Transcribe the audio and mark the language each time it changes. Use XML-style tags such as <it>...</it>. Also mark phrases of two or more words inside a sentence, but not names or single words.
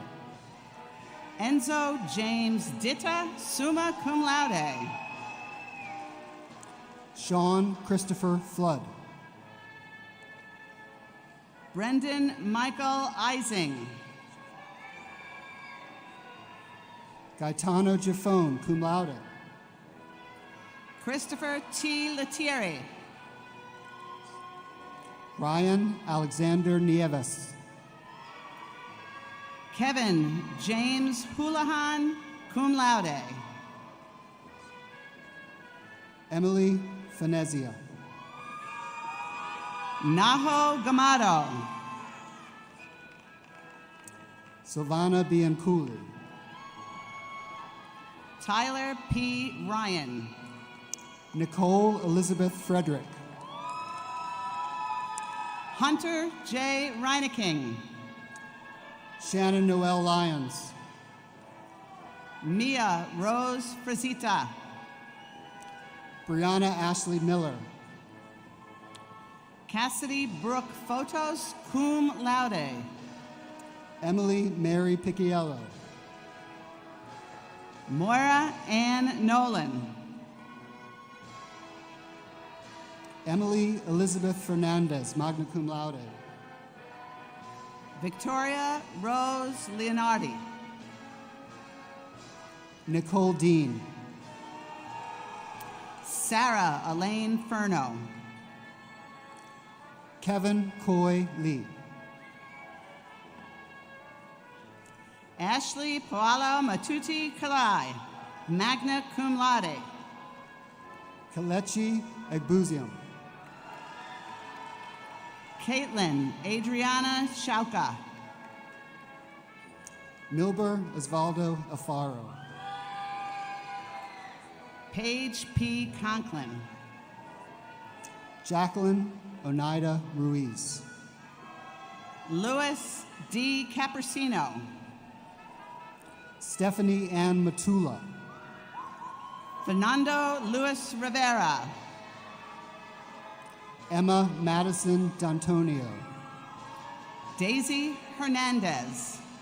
<en>Enzo James Ditta,</en> <la>summa cum laude.</la> <en>Sean Christopher Flood. Brendan Michael Ising. Gaetano Giffone,</en> <la>cum laude.</la> <en>Christopher T. Letieri. Ryan Alexander Nieves. Kevin James Houlihan,</en> <la>cum laude.</la> <en>Emily Finezia. Naho Gamado. Silvana Bianculi. Tyler P. Ryan. Nicole Elizabeth Frederick. Hunter J. Reineking. Shannon Noel Lyons. Mia Rose Frazita. Brianna Ashley Miller. Cassidy Brooke Photos,</en> <la>cum laude.</la> <en>Emily Mary Picciello. Moira Ann Nolan. Emily Elizabeth Fernandez,</en> <la>magna cum laude.</la> <en>Victoria Rose Leonardi. Nicole Dean. Sarah Elaine Furno. Kevin Coy Lee. Ashley Poalo Matuti Kalai,</en> <la>magna cum laude.</la> <en>Kalechi Egbuzium. Caitlin Adriana Schauka. Milber Osvaldo Afaro. Paige P. Conklin. Jacqueline Oneida Ruiz. Louis D. Capricino. Stephanie Ann Matula. Fernando Luis Rivera. Emma Madison D'Antonio. Daisy Hernandez.</en>